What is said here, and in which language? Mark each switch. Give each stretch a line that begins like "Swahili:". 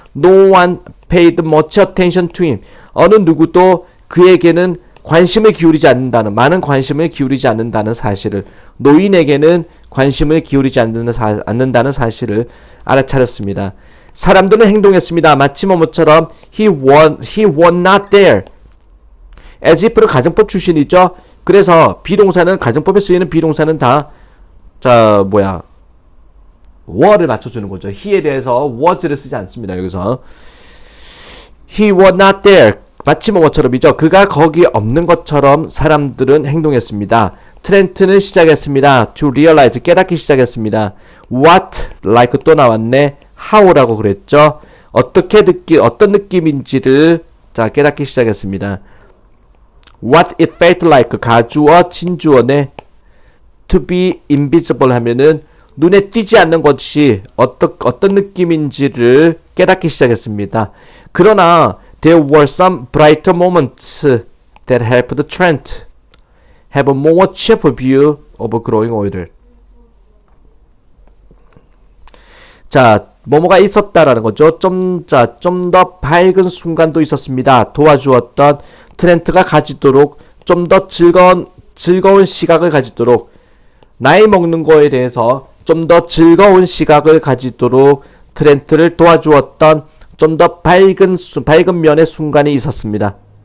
English: No one paid much attention to him,
Korean: 어느 누구도 그에게는 관심을 기울이지 않는다는, 많은 관심을 기울이지 않는다는 사실을, 노인에게는 관심을 기울이지 않는다는 사실을 알아차렸습니다. 사람들은 행동했습니다. 마치 뭐뭐처럼
English: he was not there.
Korean: as if는 가정법 출신이죠. 그래서 비동사는, 가정법에 쓰이는 비동사는 다 were를 맞춰주는 거죠. he에 대해서 was를 쓰지 않습니다. 여기서
English: he was not there,
Korean: 마치 뭐뭐처럼이죠. 그가 거기 없는 것처럼 사람들은 행동했습니다. 트렌트는 시작했습니다.
English: to realize,
Korean: 깨닫기 시작했습니다.
English: what, like
Korean: 또 나왔네. how라고 그랬죠. 어떤 느낌인지를 깨닫기 시작했습니다.
English: what it felt like,
Korean: 가주어, 진주어네.
English: to be invisible
Korean: 하면은 눈에 띄지 않는 것이 어떤 느낌인지를 깨닫기 시작했습니다. 그러나
English: there were some brighter moments that helped Trent have a more cheerful view of growing older.
Korean: 뭐뭐가 있었다라는 거죠. 좀 더 밝은 순간도 있었습니다. 도와주었던 트렌트가 가지도록, 좀 더 즐거운 시각을 가지도록, 나이 먹는 거에 대해서 좀 더 즐거운 시각을 가지도록 트렌트를 도와주었던 좀 더 밝은 면의 순간이 있었습니다.